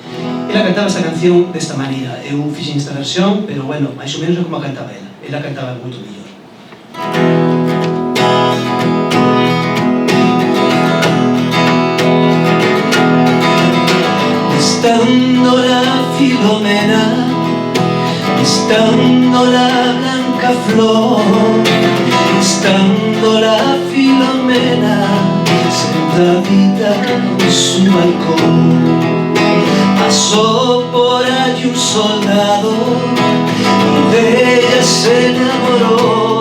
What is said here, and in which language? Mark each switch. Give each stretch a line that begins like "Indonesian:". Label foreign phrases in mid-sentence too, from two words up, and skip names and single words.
Galician: Ela cantaba esta canción desta maneira. Eu fixen esta versión, pero bueno, máis ou menos é como a cantaba ela. Ela cantaba moito mellor.
Spanish: Estando la Filomena, estando la blanca flor, estando la Filomena sentadita en su balcón, pasó por allí un soldado y de ella se enamoró.